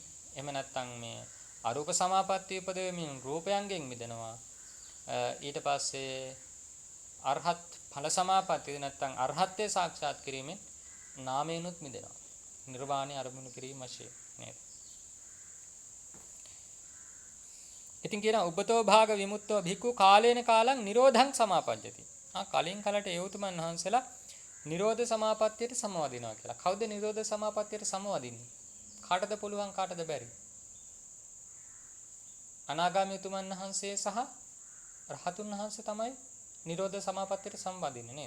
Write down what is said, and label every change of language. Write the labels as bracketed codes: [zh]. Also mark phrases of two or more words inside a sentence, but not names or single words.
[si] එහෙම නැත්නම් මේ අරූප සමාපatti උපදවමින් රූපයන්ගෙන් මිදෙනවා. ඊට පස්සේ අරහත් ඵල සමාපatti නැත්නම් අරහත්ත්වයේ සාක්ෂාත් කිරීමෙන් නාමයෙන්ුත් මිදෙනවා. නිර්වාණය අරමුණු කිරීම වශයෙන් නේද? ඉතින් කියනවා [pi] උබතෝ භාග විමුක්තෝ භික්ඛු කාලේන කාලං නිරෝධං සමාපජ්ජති. [si] කලින් කලට ඒ උතුමන් වහන්සේලා නිරෝධ සමාපත්තියට සමවදිනවා කියලා. කවුද නිරෝධ සමාපත්තියට සමවදින්නේ? කාටද පුළුවන් කාටද බැරි? අනාගාමී උතුමන් වහන්සේ සහ රහතුන් වහන්සේ තමයි නිරෝධ සමාපත්තියට සම්බන්ධින්නේ නේද?